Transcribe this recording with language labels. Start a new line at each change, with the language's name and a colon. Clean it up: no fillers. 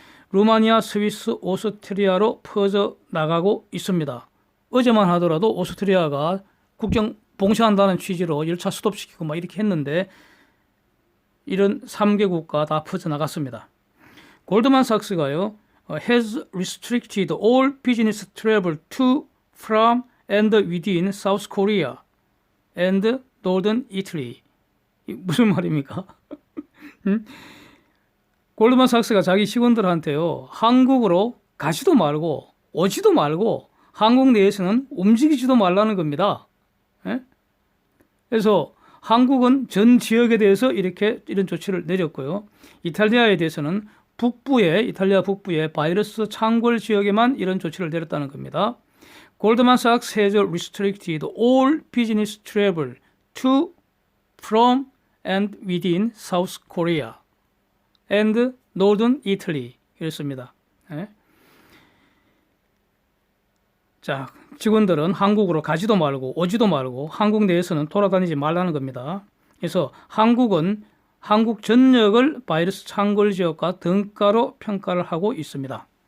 Korean: 루마니아, 스위스, 오스트리아로 퍼져나가고 있습니다. 어제만 하더라도 오스트리아가 국경 봉쇄한다는 취지로 열차 스톱시키고 이렇게 했는데 이런 3개 국가 다 퍼져나갔습니다. 골드만삭스가요.
English: has restricted all business travel to, from, and within South Korea and Northern Italy.
Korean: 무슨 말입니까? 골드만삭스가 자기 직원들한테요, 한국으로 가지도 말고 오지도 말고 한국 내에서는 움직이지도 말라는 겁니다. 그래서 한국은 전 지역에 대해서 이런 조치를 내렸고요. 이탈리아에 대해서는 이탈리아 북부의 바이러스 창궐 지역에만 이런 조치를 내렸다는 겁니다.
English: Goldman Sachs has restricted all business travel to, from, and within South Korea and Northern Italy.
Korean: 이랬습니다. 자, 직원들은 한국으로 가지도 말고 오지도 말고 한국 내에서는 돌아다니지 말라는 겁니다. 그래서 한국은 한국 전역을 바이러스 창궐 지역과 등가로 평가를 하고 있습니다.